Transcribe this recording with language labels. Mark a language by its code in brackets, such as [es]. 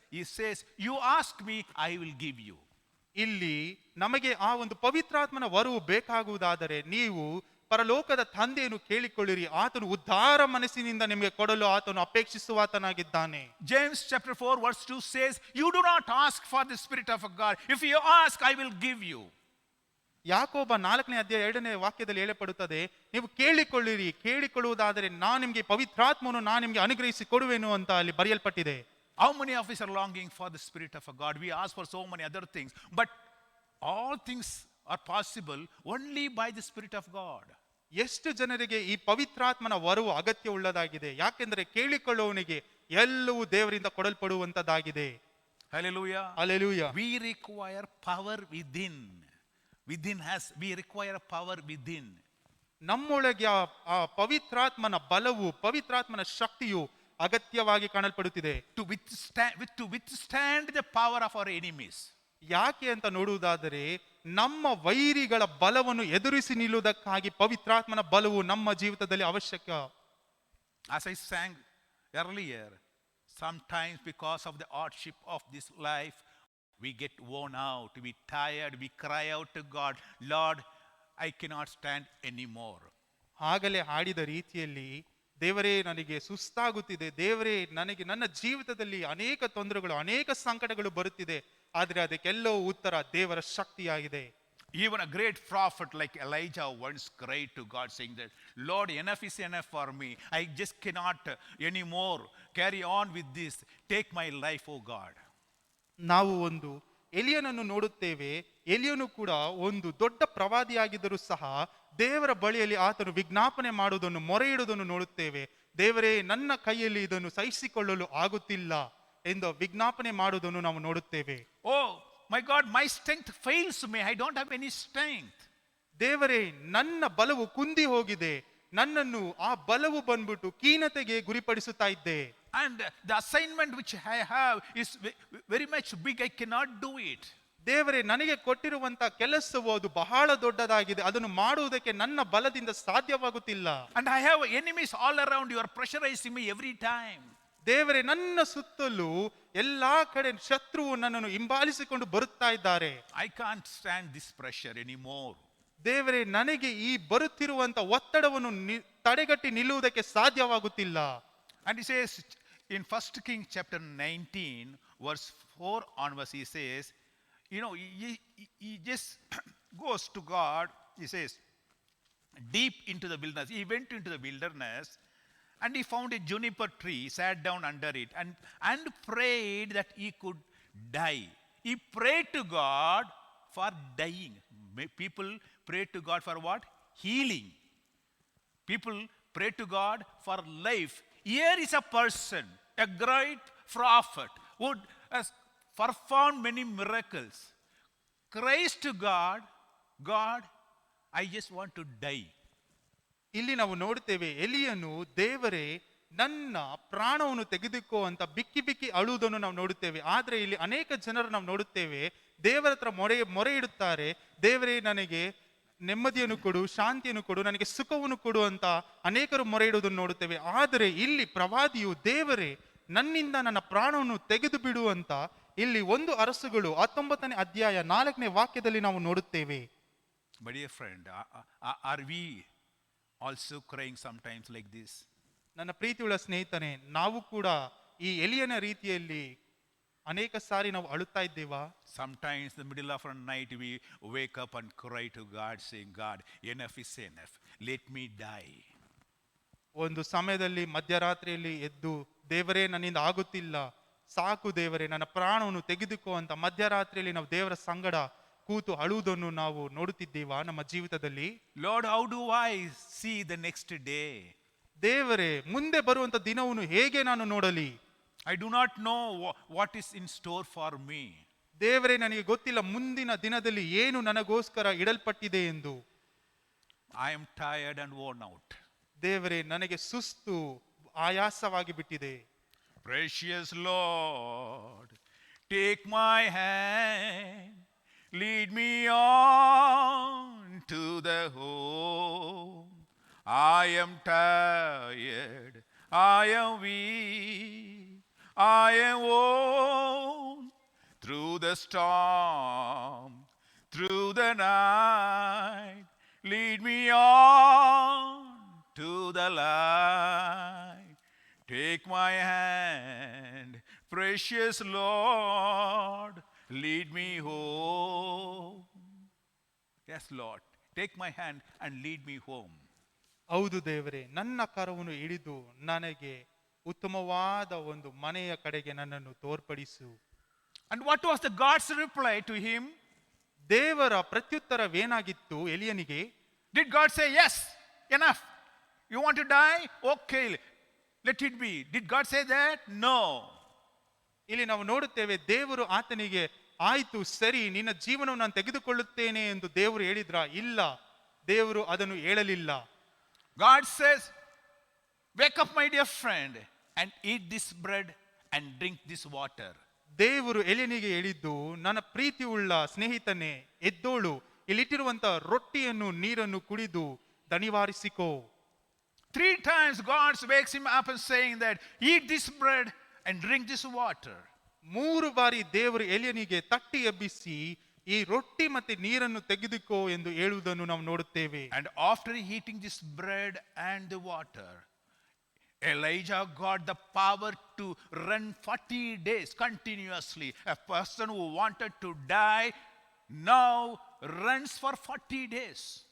[en] He says, you ask me, I will give you. [kn] ಇಲ್ಲಿ ನಮಗೆ ಆ ಒಂದು ಪವಿತ್ರಾತ್ಮನ ವರವು ಬೇಕಾಗುವುದಾದರೆ ನೀವು ಪರಲೋಕದ ತಂದೆಯನ್ನು ಕೇಳಿಕೊಳ್ಳಿರಿ, ಆತನು ಉದ್ಧಾರ ಮನಸ್ಸಿನಿಂದ ನಿಮಗೆ ಕೊಡಲು ಆತನು ಅಪೇಕ್ಷಿಸುವಾತನಾಗಿದ್ದಾನೆ. [en] James chapter 4 verse 2 says, you do not ask for the Spirit of God. If you ask, I will give you. [kn] ಯಾಕೋಬ 4ನೇ ಅಧ್ಯಾಯ 2ನೇ ವಾಕ್ಯದಲ್ಲಿ ಹೇಳಪಡುತ್ತದೆ, ನೀವು ಕೇಳಿಕೊಳ್ಳಿರಿ, ಕೇಳಿಕೊಳ್ಳುವುದಾದರೆ ನಾನು ನಿಮಗೆ ಪವಿತ್ರಾತ್ಮವನ್ನು ನಾನು ನಿಮಗೆ ಅನುಗ್ರಹಿಸಿ ಕೊಡುವೆನು ಅಂತ ಅಲ್ಲಿ ಬರೆಯಲ್ಪಟ್ಟಿದೆ. [en] How many of us are longing for the Spirit of God? We ask for so many other things, but all things are possible only by the Spirit of God. [kn] ಎಷ್ಟು ಜನರಿಗೆ ಈ ಪವಿತ್ರಾತ್ಮನ ವರವು ಅಗತ್ಯ ಉಳ್ಳದಾಗಿದೆ? ಯಾಕೆಂದ್ರೆ ಕೇಳಿಕೊಳ್ಳುವವನಿಗೆ ಎಲ್ಲವೂ ದೇವರಿಂದ ಕೊಡಲ್ಪಡುವಂತದ್ದಾಗಿದೆ. [en] Hallelujah. Hallelujah. We require power within. Within us, we require power within. [kn] ನಮ್ಮೊಳಗೆ ಆ ಪವಿತ್ರಾತ್ಮನ ಬಲವು, ಪವಿತ್ರಾತ್ಮನ ಶಕ್ತಿಯು ಅಗತ್ಯವಾಗಿ ಕಾಣಲ್ಪಡುತ್ತಿದೆ. [en] To withstand the power of our enemies. [kn] ಯಾಕೆ ಅಂತ ನೋಡುವುದಾದರೆ ನಮ್ಮ ವೈರಿಗಳ ಬಲವನ್ನು ಎದುರಿಸಿ ನಿಲ್ಲುವುದಕ್ಕಾಗಿ ಪವಿತ್ರಾತ್ಮನ ಬಲವು ನಮ್ಮ ಜೀವಿತದಲ್ಲಿ ಅವಶ್ಯಕ. [en] As I sang earlier, sometimes because of the hardship of this life, we get worn out, we tired, we cry out to God, Lord, I cannot stand anymore. [kn] ಆಗಲೇ ಹಾಡಿದ ರೀತಿಯಲ್ಲಿ, ದೇವರೇ ನನಗೆ ಸುಸ್ತಾಗುತ್ತಿದೆ, ದೇವರೇ ನನಗೆ ನನ್ನ ಜೀವಿತದಲ್ಲಿ ಅನೇಕ ತೊಂದರೆಗಳು, ಅನೇಕ ಸಂಕಟಗಳು ಬರುತ್ತಿದೆ, ಆದರೆ ಅದಕ್ಕೆಲ್ಲವೂ ಉತ್ತರ ದೇವರ ಶಕ್ತಿಯಾಗಿದೆ. [en] Even a great prophet like Elijah once cried to God saying that, Lord, enough is enough for me. I just cannot anymore carry on with this. Take my life, O God. [kn] ನಾವು ಒಂದು ಎಲಿಯನನ್ನು ನೋಡುತ್ತೇವೆ. ಎಲಿಯನು ಕೂಡ ಒಂದು ದೊಡ್ಡ ಪ್ರವಾದಿಯಾಗಿದ್ದರೂ ಸಹ ದೇವರ ಬಳಿಯಲ್ಲಿ ಆತನು ವಿಜ್ಞಾಪನೆ ಮಾಡುವುದನ್ನು, ಮೊರೆ ಇಡುವುದನ್ನು ನೋಡುತ್ತೇವೆ. ದೇವರೇ, ನನ್ನ ಕೈಯಲ್ಲಿ ಇದನ್ನು ಸಹಿಸಿಕೊಳ್ಳಲು ಆಗುತ್ತಿಲ್ಲ ಎಂದು ವಿಜ್ಞಾಪನೆ ಮಾಡುವುದನ್ನು ನಾವು ನೋಡುತ್ತೇವೆ. [en] Oh my God, my strength fails me. I don't have any strength. [kn] ದೇವರೇ, ನನ್ನ ಬಲವು ಕುಂದಿ ಹೋಗಿದೆ, ನನ್ನನ್ನು ಆ ಬಲವು ಬಂದ್ಬಿಟ್ಟು ಖೀನತೆಗೆ ಗುರಿಪಡಿಸುತ್ತಾ ಇದ್ದೆ. [en] And the assignment which I have is very much big. I cannot do it. [kn] ದೇವರೇ, ನನಗೆ ಕೊಟ್ಟಿರುವಂತ ಕೆಲಸವು ಅದು ಬಹಳ ದೊಡ್ಡದಾಗಿದೆ, ಅದನ್ನು ಮಾಡುವುದಕ್ಕೆ ನನ್ನ ಬಲದಿಂದ ಸಾಧ್ಯವಾಗುತ್ತಿಲ್ಲ. [en] And I have enemies all around. You are pressurizing me every time. [kn] ದೇವರೇ, ನನ್ನ ಸುತ್ತಲೂ ಎಲ್ಲಾ ಕಡೆ ಶತ್ರುವು ನನ್ನನ್ನು ಹಿಂಬಾಲಿಸಿಕೊಂಡು ಬರುತ್ತಾ ಇದ್ದಾರೆ. [en] I can't stand this pressure anymore. [kn] ದೇವರೇ, ನನಗೆ ಈ ಬರುತ್ತಿರುವಂತ ಒತ್ತಡವನ್ನು ತಡೆಗಟ್ಟಿ ನಿಲ್ಲುವುದಕ್ಕೆ ಸಾಧ್ಯವಾಗುತ್ತಿಲ್ಲ. [en] And he says in 1 Kings chapter 19 verse 4 onwards, he says, you know, he just goes to God. He says, deep into the wilderness. He went into the wilderness and he found a juniper tree, sat down under it and prayed that he could die. He prayed to God For dying. People pray to God for what? Healing. People pray to God for life. Here is a person, a great prophet, who has performed many miracles. Cries to God, God, I just want to die. [kn] ಇಲ್ಲಿ ನಾವು ನೋಡ್ತೇವೆ, ಎಲಿಯನು ದೇವರೇ ನನ್ನ ಪ್ರಾಣವನ್ನು ತೆಗೆದುಕೋ ಅಂತ ಬಿಕ್ಕಿ ಬಿಕ್ಕಿ ಅಳುವುದನ್ನು ನಾವು ನೋಡುತ್ತೇವೆ. ಆದ್ರೆ ಇಲ್ಲಿ ಅನೇಕ ಜನರು ನಾವು ನೋಡುತ್ತೇವೆ, ದೇವರ ಹತ್ರ ಮೊರೆ ಇಡುತ್ತಾರೆ, ದೇವರೇ ನನಗೆ ನೆಮ್ಮದಿಯನ್ನು ಕೊಡು, ಶಾಂತಿಯನ್ನು ಕೊಡು, ನನಗೆ ಸುಖವನ್ನು ಕೊಡು ಅಂತ ಅನೇಕರು ಮೊರೆ ಇಡುವುದನ್ನು ನೋಡುತ್ತೇವೆ. ಆದರೆ ಇಲ್ಲಿ ಪ್ರವಾದಿಯು ದೇವರೇ ನನ್ನಿಂದ ನನ್ನ ಪ್ರಾಣವನ್ನು ತೆಗೆದು ಬಿಡು ಅಂತ ಇಲ್ಲಿ 1 ಅರಸುಗಳು 19ನೇ ಅಧ್ಯಾಯ 4ನೇ ವಾಕ್ಯದಲ್ಲಿ ನಾವು ನೋಡುತ್ತೇವೆ. [en] My dear friend, are we also crying sometimes like this? [kn] ನನ್ನ ಪ್ರೀತಿಯುಳ್ಳ ಸ್ನೇಹಿತನೇ, ನಾವು ಕೂಡ ಈ ಎಲಿಯನ ರೀತಿಯಲ್ಲಿ ಅನೇಕ ಸಾರಿ ನಾವು ಅಳುತ್ತಾ ಇದ್ದೇವಾ? [en] Sometimes in the middle of the night we wake up and cry to God saying, God, enough is enough. Let me die. [kn] ಒಂದು ಸಮಯದಲ್ಲಿ ಮಧ್ಯರಾತ್ರಿಯಲ್ಲಿ ಎದ್ದು ದೇವರೇ ನನ್ನಿಂದ ಆಗುತ್ತಿಲ್ಲ, ಸಾಕು ದೇವರೇ ನನ್ನ ಪ್ರಾಣವನ್ನು ತೆಗೆದುಕೋ ಅಂತ ಮಧ್ಯರಾತ್ರಿಯಲ್ಲಿ ನಾವು ದೇವರ ಸಂಗಡ ಕೂತು ಅಳುವುದನ್ನು ನಾವು ನೋಡುತ್ತಿದ್ದೇವಾ ನಮ್ಮ ಜೀವಿತದಲ್ಲಿ? [en] Lord, how do I see the next day? [kn] ದೇವರೇ ಮುಂದೆ ಬರುವಂತ ದಿನವನ್ನು ಹೇಗೆ ನಾನು ನೋಡಲಿ? [en] I do not know what is in store for me. [kn] ದೇವರೇ ನನಗೆ ಗೊತ್ತಿಲ್ಲ ಮುಂದಿನ ದಿನದಲ್ಲಿ ಏನು ನನಗೋಸ್ಕರ ಇಡಲ್ಪಟ್ಟಿದೆ ಎಂದು. [en] I am tired and worn out. [kn] ದೇವರೇ ನನಗೆ ಸುಸ್ತು ಆಯಾಸವಾಗಿ ಬಿಟ್ಟಿದೆ. [en] Precious Lord, take my hand, lead me on to the home. I am tired, I am weak, I am worn through the storm, through the night. Lead me on to the light. Take my hand, precious Lord, lead me home. Yes, Lord, take my hand and lead me home. [kn] ಹೌದು ದೇವರೇ, ನನ್ನ ಕರವನ್ನು ಹಿಡಿದು ನನಗೆ ಉತ್ತಮವಾದ ಒಂದು ಮನೆಯ ಕಡೆಗೆ ನನ್ನನ್ನು ತೋರ್ಪಡಿಸು. [en] And what was the God's reply to him? [kn] ದೇವರ ಪ್ರತ್ಯುತ್ತರವೇನಾಗಿತ್ತು ಎಲಿಯನಿಗೆ? [en] Did God say, yes, enough, you want to die? Okay, let it be. Did God say that? No. [kn] ಇಲ್ಲಿ ನಾವು ನೋಡುತ್ತೇವೆ, ದೇವರು ಆತನಿಗೆ ಆಯ್ತು ಸರಿ ನಿನ್ನ ಜೀವನವನ್ನು ನಾನು ತೆಗೆದುಕೊಳ್ಳುತ್ತೇನೆ ಎಂದು ದೇವರು ಹೇಳಿದ್ರ? ಇಲ್ಲ, ದೇವರು ಅದನ್ನು ಹೇಳಲಿಲ್ಲ. [en] God says, wake up my dear friend and eat this bread and drink this water. [kn] ದೇವರು ಎಲಿಯನಿಗೆ ಹೇಳಿದ್ದು, ನನ್ನ ಪ್ರೀತಿಯುಳ್ಳ ಸ್ನೇಹಿತನೇ ಎದ್ದೋಳು, ಇಲ್ಲಿಟ್ಟಿರುವಂತ ರೊಟ್ಟಿಯನ್ನು ನೀರನ್ನು ಕುಡಿದು ದಣಿವಾರಿಸಿಕೋ. [en] 3 times God wakes him up and saying that, eat this bread and drink this water. [kn] 3 ಬಾರಿ ದೇವರು ಎಲಿಯನಿಗೆ ತಟ್ಟಿ ಎಬ್ಬಿಸಿ ಈ ರೊಟ್ಟಿ ಮತ್ತೆ ನೀರನ್ನು ತೆಗೆದುಕೋ ಎಂದು ಹೇಳುವುದನ್ನು ನಾವು ನೋಡುತ್ತೇವೆ. [en] And after eating this bread and the water, Elijah got the power to run 40 days continuously. A person who wanted to die now runs for 40 days.